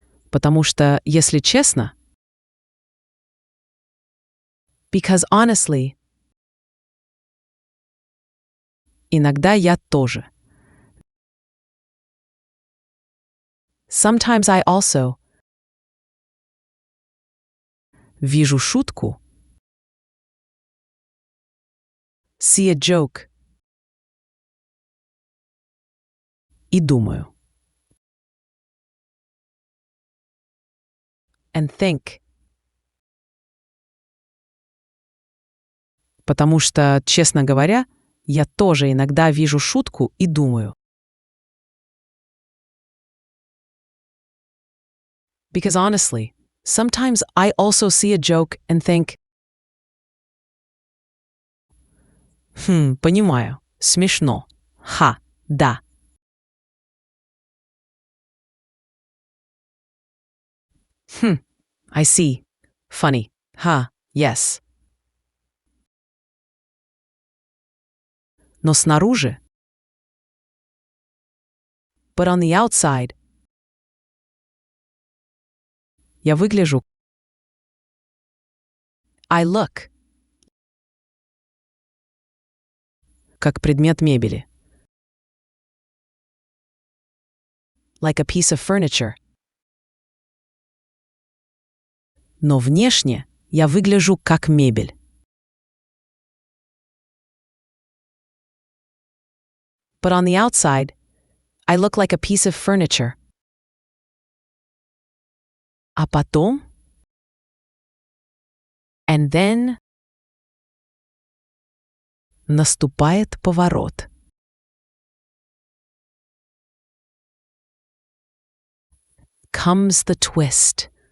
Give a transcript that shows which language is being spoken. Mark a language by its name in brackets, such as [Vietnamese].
[Russian] Потому что, если честно, [English] because honestly, [Russian] иногда я тоже. [English] Sometimes I also [Russian] вижу шутку, [English] see a joke, [Russian] и думаю. [English] And think. [Russian] Потому что, честно говоря, я тоже иногда вижу шутку и думаю. [English] Because honestly, sometimes I also see a joke and think, [Russian] Понимаю. Смешно. Ха, да. [English] I see. Funny. Ха, yes. [Russian] Но снаружи, [English] but on the outside, [Russian] я выгляжу, [English] I look, [Russian] как предмет мебели, [English] like a piece of furniture. [Russian] Но внешне я выгляжу как мебель. [English] But on the outside, I look like a piece of furniture. [Russian] А потом, [English] and then, [Russian] наступает поворот. [English] Comes the twist.